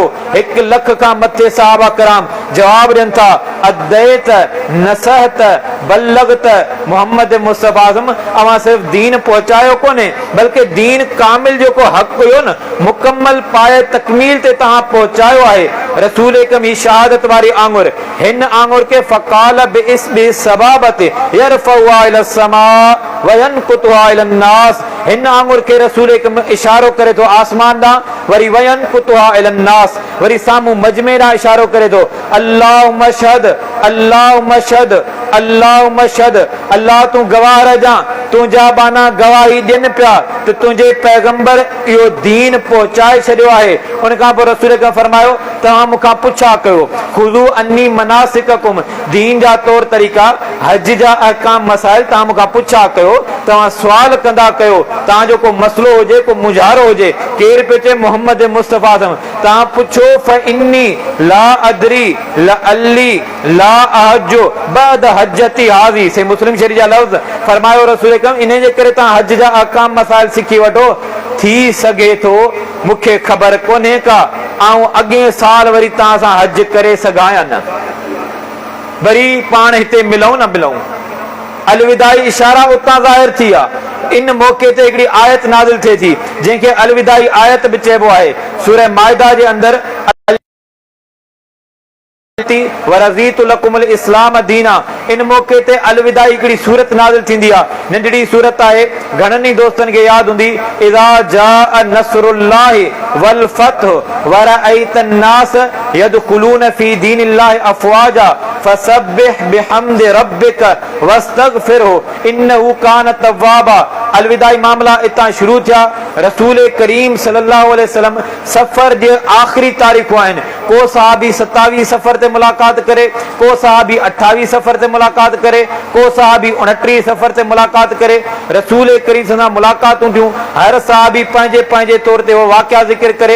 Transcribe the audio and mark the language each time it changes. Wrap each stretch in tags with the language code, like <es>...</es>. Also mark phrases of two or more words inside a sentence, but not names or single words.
<sd>1 लख खां मथे सहाबा कराम जवाब ॾियनि था,</sd> <ar>أديت نصحت بلغت</ar> <sd>मोहम्मद मुस्तफ़ा, अवां सिर्फ़ दीन पहुचायो कोन्हे बल्कि दीन कामिल जेको हक़ हुयो न, मुकम्मल पाए तकमील ते तव्हां पहुचायो आहे। रसूल एकम ही शहादत वारी आंगुर, हिन आंगुर के</sd> <ar>فقال بإصبعه السبابة يرفعها إلى السماء و ينكتها إلى الناس,</ar> <sd>हिन आंगुर के रसूल एकम इशारो करे थो आसमान ॾांहुं, वरी</sd> <ar>وينكتها إلى الناس,</ar> <sd>वरी साम्हूं मजमे ॾांहुं इशारो करे थो,</sd> <ar>اللهم اشهد، اللهم اشهد، اللهم اشهد,</ar> <sd>अल्लाह तूं गवाह रहिजां, तुंहिंजा बाना गवाही ॾियनि पिया त तुंहिंजे पैगंबर इहो दीन पहुचाए छॾियो आहे। उन खां पोइ रसूल खे फरमायो, तव्हां मूंखां पुछा कयो,</sd> <ar>خذوا عني مناسككم,</ar> <sd>दीन जा तौर तरीक़ा, हज जा अहकाम मसाइल तव्हां मूंखां पुछा कयो, तव्हां सुवाल कंदा कयो, तव्हांजो को मसलो हुजे, को मुझारो हुजे, केर पियो चए मोहम्मद मुस्तफ़ा, तव्हां पुछो,</sd> <ar>فإني لا أدري لعلي لا أحج بعد حجتي هذه,</ar> <sd>से मुस्लिम शरीफ जा लफ़्ज़। फरमायो रसूल एकम, इन जे करे तव्हां हज जा अहकाम मसाइल सिखी वठो, थी सघे थो मूंखे ख़बर कोन्हे का ऐं अॻे साल वरी तव्हां सां हज करे सघां या न, वरी पाण हिते मिलूं न मिलूं। अलविदाई इशारा उतां ज़ाहिर थी आहे। इन मौके ते हिकिड़ी आयत नाज़िल थिए थी जंहिंखे अलविदाई आयत बि चइबो आहे। सूरह माइदा जे अंदरि</sd> <ar>ورضيت لكم الإسلام دينا.</ar> <sd>इन मौके ते अलविदा हिकिड़ी सूरत नाज़िल थींदी आहे, नंढड़ी सूरत आहे, घणनि ई दोस्तनि खे यादि हूंदी,</sd> <ar>إذا جاء نصر الله وال فتح ورأيت الناس يدخلون في دين الله أفواجا فسبح بحمد ربك واستغفره إنه كان توابا.</ar> <sd>अलविदाई मामला इतां शुरू थिया। रसूल करीम</sd> <ar>صلى الله عليه وسلم</ar> <sd>सफ़र जे आख़िरी तारीख़ूं आहिनि। को सहाबी 27 सफ़र ते मुलाक़ात करे, को सहाबी 28 सफ़र ते मुलाक़ात करे, को सहाबी 29 सफ़र ते मुलाक़ात करे। रसूल करीम सां मुलाक़ातूं थियूं। हर सहाबी पंहिंजे पंहिंजे तौर ते उहो वाक़िया ज़िक्र करे।</sd>